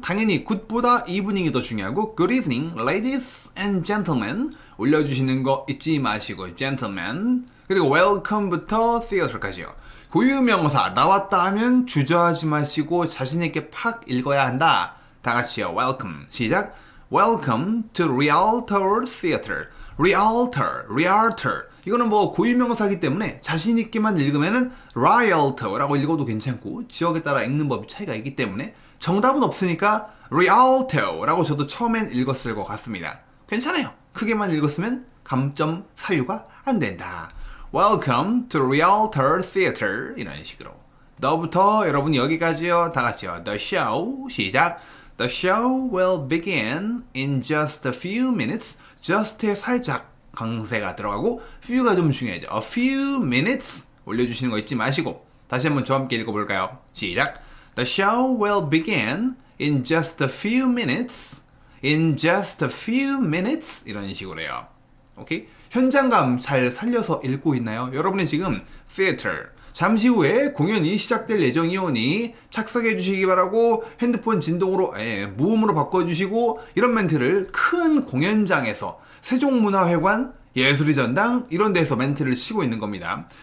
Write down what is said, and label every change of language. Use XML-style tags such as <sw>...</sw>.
<ko>당연히 굿보다 evening이 더 중요하고</ko> <en>Good evening, ladies and gentlemen.</en> <ko>올려주시는 거 잊지 마시고 gentlemen. 그리고 welcome부터 theater까지요. 고유명사 나왔다 하면 주저하지 마시고 자신있게 팍 읽어야 한다. 다 같이요.</ko> <en>Welcome.</en> <ko>시작.</ko> <en>Welcome to Rialto Theater. Rialto.</en> <ko>이거는 뭐 고유명사이기 때문에 자신있게만 읽으면은 Rialto라고 읽어도 괜찮고 지역에 따라 읽는 법이 차이가 있기 때문에 정답은 없으니까 Rialto라고 저도 처음엔 읽었을 것 같습니다. 괜찮아요. 크게만 읽었으면 감점 사유가 안 된다.</ko> <en>Welcome to Rialto Theater.</en> <ko>이런 식으로. 너부터 여러분 여기까지요. 다 같이요.</ko> <en>The show.</en> <ko>시작.</ko> <en>The show will begin in just a few minutes.</en> <ko>just에 살짝 강세가 들어가고 few가 좀 중요하죠.</ko> <en>A few minutes</en> <ko>올려주시는 거 잊지 마시고 다시 한번 저와 함께 읽어볼까요? 시작.</ko> <en>The show will begin in just a few minutes. In just a few minutes.</en> <ko>이런 식으로 해요. 오케이? 현장감 잘 살려서 읽고 있나요? 여러분이 지금 theater 잠시 후에 공연이 시작될 예정이오니 착석해 주시기 바라고 핸드폰 진동으로 무음으로 바꿔주시고 이런 멘트를 큰 공연장에서 세종문화회관 예술의 전당 이런 데서 멘트를 치고 있는 겁니다.</ko>